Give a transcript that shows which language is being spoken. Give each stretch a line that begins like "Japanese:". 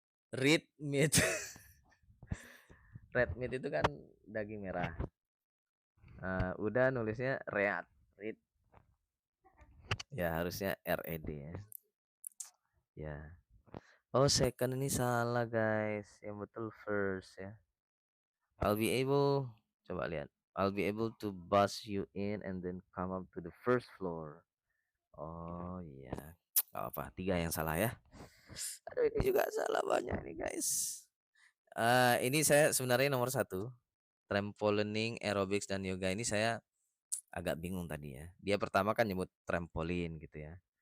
Indonesian: Red meat. Red meat itu kan daging merah. Udah nulisnya red. Ya harusnya RED ya. Ya. Oh second ini salah guys, yang betul first ya.
English: I'll be able to bus you in and then come up to the first floor.
Indonesian: Oh iya, gak apa, 3 yang salah ya. Aduh ini juga salah banyak nih guys. Ini saya sebenarnya nomor 1, trampolining, aerobics dan yoga. Ini saya agak bingung tadi ya. Dia pertama kan nyebut trampolin gitu ya.